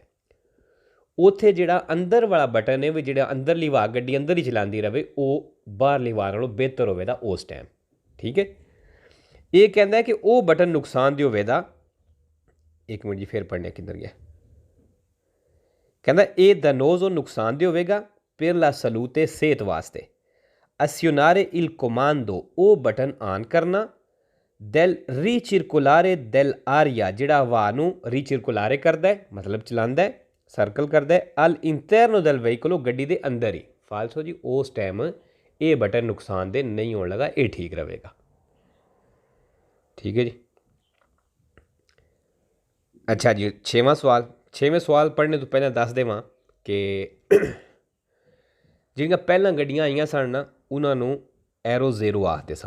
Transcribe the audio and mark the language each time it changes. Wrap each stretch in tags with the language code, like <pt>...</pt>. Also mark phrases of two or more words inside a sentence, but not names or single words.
<pa>ਉੱਥੇ ਜਿਹੜਾ ਅੰਦਰ ਵਾਲਾ ਬਟਨ ਹੈ ਵੀ ਜਿਹੜਾ ਅੰਦਰਲੀ ਹਵਾ ਗੱਡੀ ਅੰਦਰ ਹੀ ਚਲਾਉਂਦੀ ਰਹੇ, ਉਹ ਬਾਹਰਲੀ ਹਵਾ ਨਾਲੋਂ ਬਿਹਤਰ ਹੋਵੇਗਾ ਉਸ ਟਾਈਮ। ਠੀਕ ਹੈ, ਇਹ ਕਹਿੰਦਾ ਕਿ ਉਹ ਬਟਨ ਨੁਕਸਾਨਦੇਹ ਹੋਵੇਗਾ। ਇੱਕ ਮਿੰਟ ਜੀ, ਫਿਰ ਪੜ੍ਹਨੇ ਕਿੱਧਰ ਗਿਆ। ਕਹਿੰਦਾ ਇਹ danoso ਨੁਕਸਾਨਦੇਹ ਹੋਵੇਗਾ</pa> <it>per la salute</it> <pa>ਸਿਹਤ ਵਾਸਤੇ।</pa> <it>azionare il comando,</it> <pa>ਉਹ ਬਟਨ ਆਨ ਕਰਨਾ,</pa> <it>del ricircolare dell'aria,</it> <pa>ਜਿਹੜਾ ਹਵਾ ਨੂੰ ਰੀਚਿਰਕੁਲਾਰੇ ਕਰਦਾ ਹੈ, ਮਤਲਬ ਚਲਾਉਂਦਾ ਹੈ, ਸਰਕਲ ਕਰਦਾ ਹੈ,</pa> <it>al interno del veicolo,</it> <pa>ਗੱਡੀ ਦੇ ਅੰਦਰ ਹੀ। ਫਾਲਸੋ ਜੀ, ਉਸ ਟਾਈਮ ਇਹ ਬਟਨ ਨੁਕਸਾਨਦੇਹ ਨਹੀਂ ਹੋਣ ਲੱਗਾ, ਇਹ ਠੀਕ ਰਹੇਗਾ। ਠੀਕ ਹੈ ਜੀ। ਅੱਛਾ ਜੀ, ਛੇਵਾਂ ਸਵਾਲ ਪੜ੍ਹਨੇ ਤੋਂ ਪਹਿਲਾਂ ਦੱਸ ਦੇਵਾਂ ਕਿ ਜਿਹੜੀਆਂ ਪਹਿਲਾਂ ਗੱਡੀਆਂ ਆਈਆਂ ਸਨ ਨਾ, ਉਹਨਾਂ ਨੂੰ ਐਰੋ ਜ਼ੀਰੋ ਆਖਦੇ ਸਨ।</pa>